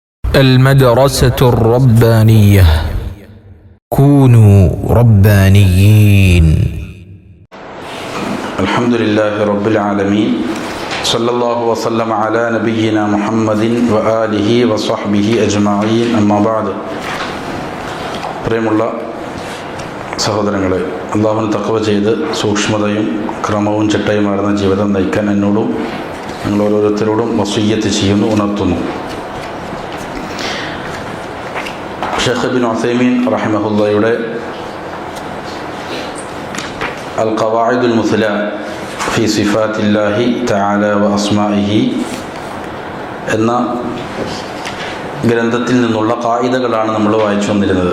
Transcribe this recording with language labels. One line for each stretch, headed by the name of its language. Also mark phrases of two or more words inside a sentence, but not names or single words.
Arabic: المدرسة الربانية كونوا ربانيين. الحمد لله رب العالمين صلى الله وسلم على نبينا محمد وآله وصحبه أجمعين أما بعد.
Malayalam: പ്രിയമുള്ള സഹോദരങ്ങളെ, അള്ളാഹുവിന് തഖ്വ ചെയ്ത് സൂക്ഷ്മതയും ക്രമവും ചിട്ടയുമാർന്ന ജീവിതം നയിക്കാൻ എന്നോടും നിങ്ങൾ ഓരോരുത്തരോടും വസിയ്യത്ത് ചെയ്യുന്നു, ഉണർത്തുന്നു. ഷെയ്ഖ് ഇബ്നു ഉസൈമീൻ റഹിമഹുല്ലാഹയുടെ അൽ ഖവാഇദുൽ മുസ്ല ഫി സിഫാത്തില്ലാഹി തആല വ അസ്മാഇഹി എന്ന ഗ്രന്ഥത്തിൽ നിന്നുള്ള ഖായിദകളാണ് നമ്മൾ വായിച്ചു വന്നിരുന്നത്.